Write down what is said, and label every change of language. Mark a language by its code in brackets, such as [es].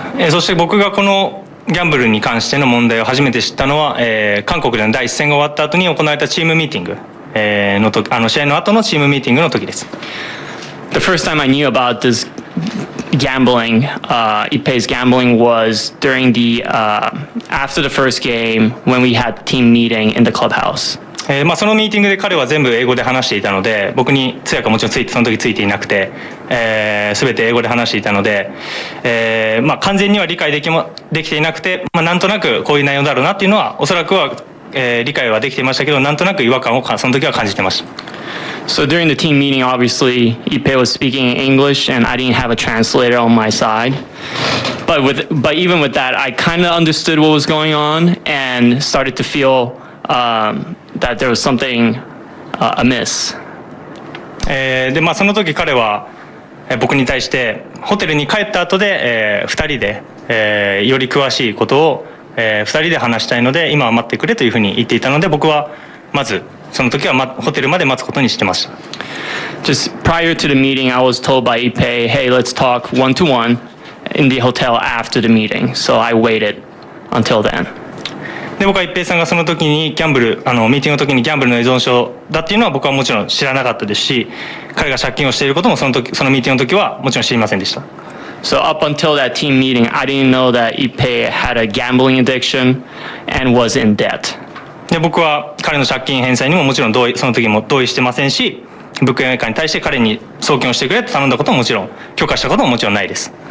[ja] そして僕がこのギャンブルに関しての問題を初めて知ったのは、韓国での第一戦が終わった後に行われたチームミーティング、試合の後のチームミーティングの時です。 [en] The first time I knew about this gambling, Ippei's gambling was during after the first game when we had team meeting in the clubhouse. [ja] そのミーティングで彼は全部英語で話していたので、僕に通訳はもちろんその時ついていなくて、全て英語で話していたので、完全には理解できていなくて、なんとなくこういう内容だろうなっていうのはおそらくは、理解はできていましたけど、なんとなく違和感をその時は感じてました。 [en] So during the team meeting, obviously, Ippei was speaking in English, and I didn't have a translator on my side. But even with that, I kind of understood what was going on and started to feel that there was something amiss. [ja] でその時彼は僕に対してホテルに帰った後で、2人で、より詳しいことを、2人で話したいので今は待ってくれというふうに言っていたので、僕はまずその時はホテルまで待つことにしてました。 [en] Just prior to the meeting, I was told by Ippei, "Hey, let's talk one-to-one in the hotel after the meeting." So I waited until then. [ja] で僕は一平さんがその時にミーティングの時にギャンブルの依存症だっていうのは僕はもちろん知らなかったですし、彼が借金をしていることもそのミーティングの時はもちろん知りませんでした。 [en] So up until that team meeting, I didn't know that Ippei had a gambling addiction and was in debt. [ja] で僕は彼の借金返済にももちろんその時も同意してませんし、物件メーカーに対して彼に送金をしてくれと頼んだことももちろん許可したことももちろんないです。